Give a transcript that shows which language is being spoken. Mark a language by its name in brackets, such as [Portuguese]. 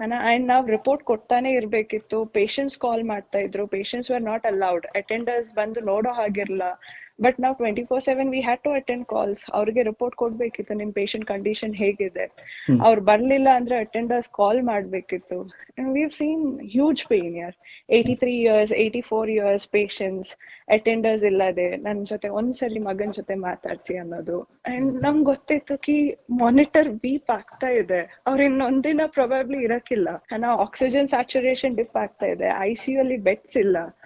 [Kannada] And ನಾವ್ report ಕೊಡ್ತಾನೆ ಇರ್ಬೇಕಿತ್ತು. Patients ಕಾಲ್ ಮಾಡ್ತಾ ಇದ್ರು, [English] Patients were not allowed. [Kannada] Attenders ಬಂದು ನೋಡೋ ಹಾಗಿರ್ಲಿಲ್ಲ. ಬಟ್ ನಾವು 24/7 [English] We had to attend calls. [Kannada] ಅವ್ರಿಗೆ ರಿಪೋರ್ಟ್ ಕೊಡ್ಬೇಕಿತ್ತು, ನಿಮ್ ಪೇಷಂಟ್ ಕಂಡೀಷನ್ ಹೇಗಿದೆ. ಅವ್ರು ಬರ್ಲಿಲ್ಲ ಅಂದ್ರೆ ಅಟೆಂಡರ್ಸ್ ಕಾಲ್ ಮಾಡ್ಬೇಕಿತ್ತು. [English] we've seen huge pain ಯಾರ್. [Kannada] 83 years 84 years ಪೇಷಂಟ್ಸ್, ಅಟೆಂಡರ್ಸ್ ಇಲ್ಲದೆ ನನ್ ಜೊತೆ ಒಂದ್ಸಲಿ ಮಗನ್ ಜೊತೆ ಮಾತಾಡ್ಸಿ ಅನ್ನೋದು. ಅಂಡ್ ನಮ್ಗೆ ಗೊತ್ತಿತ್ತು ಕಿ ಮಾನಿಟರ್ ಬೀಪ್ ಆಗ್ತಾ ಇದೆ, ಅವ್ರ ಇನ್ನೊಂದಿನ ಪ್ರೊಬಾಬ್ಲಿ ಇರಕ್ಕಿಲ್ಲ. ಆಕ್ಸಿಜನ್ ಸ್ಯಾಚುರೇಷನ್ ಡಿಪ್ ಆಗ್ತಾ ಇದೆ, ICU ಅಲ್ಲಿ ಬೆಡ್ಸ್ ಇಲ್ಲ.